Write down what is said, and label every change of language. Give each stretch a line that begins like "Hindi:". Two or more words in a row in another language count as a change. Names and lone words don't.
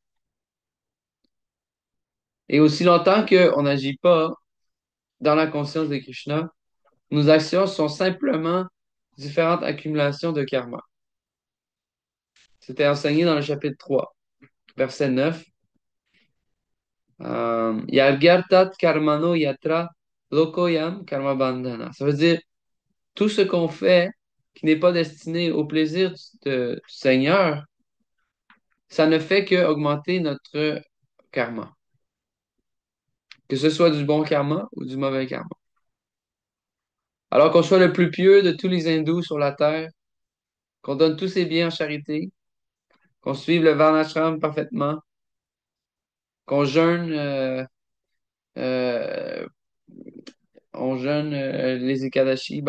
French: Et aussi longtemps qu'on n'agit pas dans la conscience de Krishna, nos actions sont simplement différentes accumulations de karma. C'était enseigné dans le chapitre 3, verset 9.
Sanskrit: यज्ञार्थात् कर्मणो यत्र लोकोऽयं कर्म बन्धन.
French: Ça veut dire tout ce qu'on fait qui n'est pas destiné au plaisir du Seigneur, ça ne fait que augmenter notre karma. Que ce soit du bon karma ou du mauvais karma. Alors qu'on soit le plus pieux de tous les hindous sur la terre, qu'on donne tous ses biens en charité, qu'on suive le Varnashram parfaitement, qu'on jeûne, euh, on jeûne les Ekadashi.